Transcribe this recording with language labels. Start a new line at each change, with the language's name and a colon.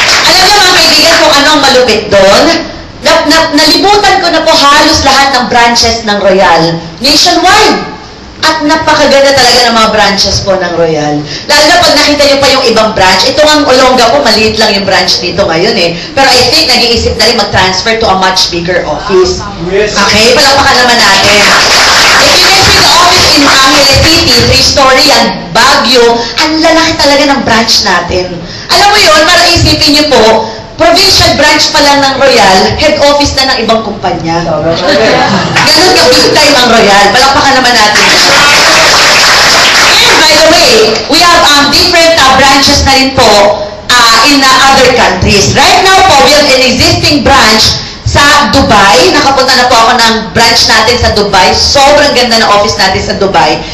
Filipino: Alam niyo mga kaibigan kung anong malupit doon? Nalibutan ko na po halos lahat ng branches ng Royal nationwide. At napakaganda talaga ng mga branches po ng Royal. Lalo na pag nakita niyo pa yung ibang branch, ito ang Olonga po, maliit lang yung branch dito ngayon eh.
English: Pero I think
Filipino: nag-iisip na rin mag-transfer
English: to a much bigger office.
Filipino: Okay, palakpakan naman natin.
English: If you can see the office in Angeles City,
Filipino: 3-story yan, Baguio, ang lalaki talaga ng branch natin. Alam mo yun, para isipin niyo po, provincial branch pa lang ng Royal, head office na ng ibang kumpanya. Ganun ka big time ang Royal. Palakpakan naman natin.
English: And by the way, we have different branches
Filipino: na rin po
English: in other countries. Right now po, we have an existing branch sa Dubai.
Filipino: Nakapunta na po ako ng branch natin sa Dubai. Sobrang ganda ng office natin sa Dubai.